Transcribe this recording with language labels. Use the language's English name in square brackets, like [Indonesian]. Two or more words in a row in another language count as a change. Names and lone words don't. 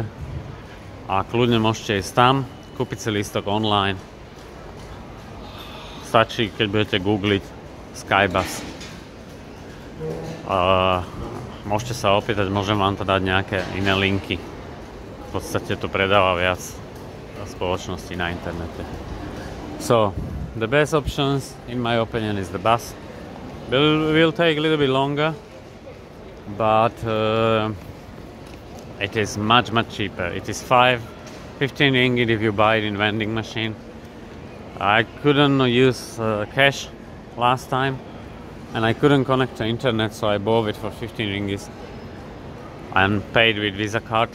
[Slovak] A kľudne môžete ísť tam, kúpiť si lístok online. Stačí, keď budete googliť Skybus. Môžete sa opýtať, môžem vám to dať nejaké iné linky. V podstate to predáva viac spoločností na internete. [English] So, the best options, in my opinion, is the bus. Will take a little bit longer, but it is much cheaper. It is 15 ringgit if you buy it in vending machine. I couldn't use cash last time, and I couldn't connect to internet, so I bought it for 15 ringgit and paid with Visa card.